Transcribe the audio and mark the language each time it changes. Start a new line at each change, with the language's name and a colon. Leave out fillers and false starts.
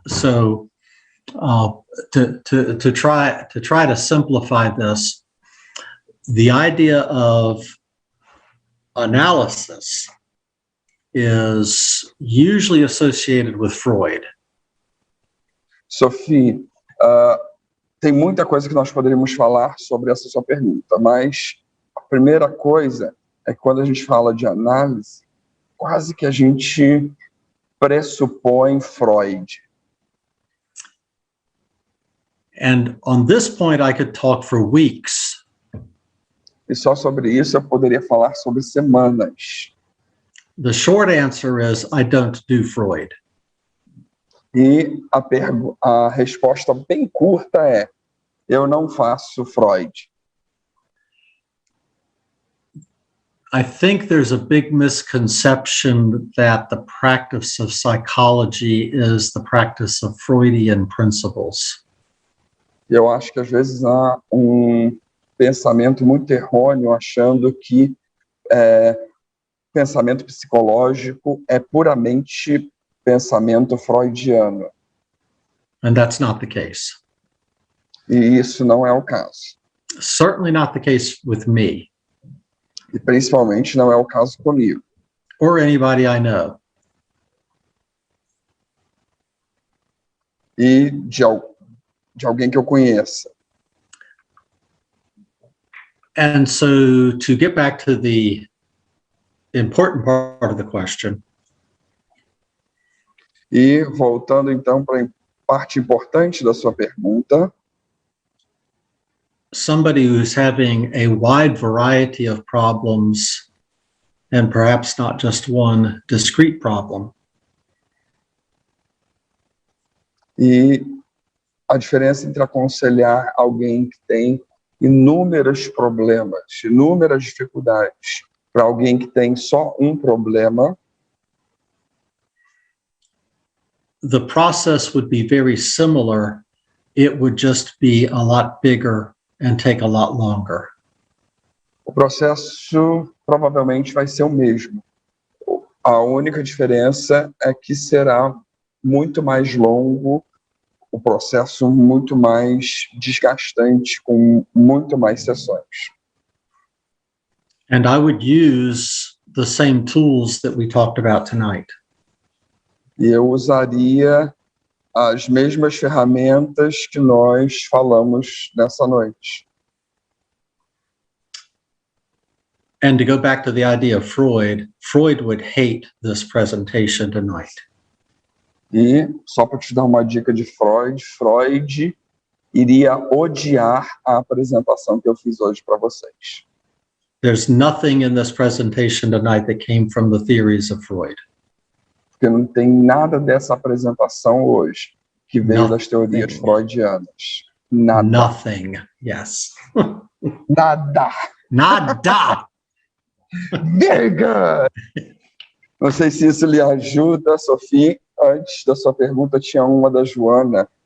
English: So to try to simplify this, the idea of analysis is usually associated with Freud.
Portuguese: Sophie, tem muita coisa que nós poderíamos falar sobre essa sua pergunta, mas a primeira coisa é que quando a gente fala de análise, quase que a gente pressupõe Freud.
English: And on this point, I could talk for weeks.
Portuguese: E só sobre isso eu poderia falar sobre semanas.
English: The short answer is I don't do Freud.
Portuguese: E a resposta bem curta é: eu não faço Freud.
English: I think there's a big misconception that the practice of psychology is the practice of Freudian principles.
Portuguese: Eu acho que às vezes há um pensamento muito errôneo achando que pensamento psicológico é puramente pensamento freudiano.
English: And that's not the case.
Portuguese: E isso não é o caso.
English: Certainly not the case with me.
Portuguese: E principalmente não é o caso comigo.
English: Or anybody I know.
Portuguese: E de alguém que eu conheça.
English: And so to get back to the important part of the question.
Portuguese: E voltando então para a parte importante da sua pergunta.
English: Somebody who's having a wide variety of problems and perhaps not just one discrete problem.
Portuguese: E a diferença entre aconselhar alguém que tem inúmeros problemas, inúmeras dificuldades, para alguém que tem só um problema.
English: The process would be very similar. It would just be a lot bigger and take a lot longer.
Portuguese: O processo provavelmente vai ser o mesmo. A única diferença é que será muito mais longo, o processo muito mais desgastante, com muito mais sessões.
English: And I would use the same tools that we talked about tonight.
Portuguese: E eu usaria as mesmas ferramentas que nós falamos nessa noite.
English: And to go back to the idea of Freud, Freud would hate this presentation tonight.
Portuguese: E, só para te dar uma dica de Freud, Freud iria odiar a apresentação que eu fiz hoje para vocês.
English: There's nothing in this presentation tonight that came from the theories of Freud.
Portuguese: Porque não tem nada dessa apresentação hoje que veio das teorias freudianas. Nada.
English: Nothing, yes.
Portuguese: Nada. Nada!
English: Very good!
Portuguese: Não sei se isso lhe ajuda, Sophie. Antes da sua pergunta, tinha uma da Joana.